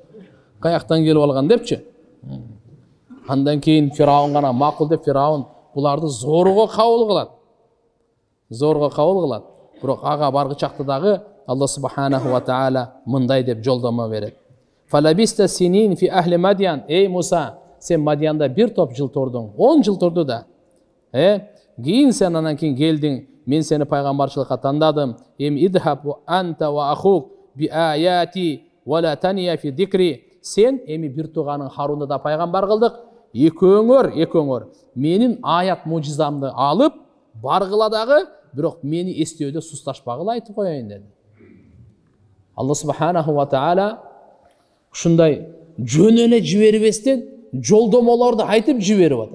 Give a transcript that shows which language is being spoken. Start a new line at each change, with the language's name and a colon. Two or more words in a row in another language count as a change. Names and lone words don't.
Kyrgyz: Каяктан келип алган депчи. Андан кийин Фиргаун гана макул деп, Фиргаун буларды зорго кабыл кылат. Бирок ага баргычакты дагы Алла
Arabic: سبحانه وتعالى
Kyrgyz: мындай деп жолдомо берет.
Arabic: فلبثت سنين في أهل مدين.
Kyrgyz: Эй Муса, сен Мадиянда бир топ жыл турдуң, 10 жыл турду да. Кийин сен анан кийин келдиң, мен сени пайгамбарчылыкка тандадым.
Arabic: اذهب أنت وأخوك بآياتي ولا تنيا في ذكري.
Kyrgyz: Сен эми бир тууганың Харунду да пайгамбар кылдык. Экөөңөр менин аят мужизамды алып баргыла дагы, бирок мени эстөөдө сусташпагыла айтып коеюн деди. Алла
Arabic: سبحانه وتعالى
Kyrgyz: ушундай жөн эле жибербестен жолдомолорду айтып жиберип атат.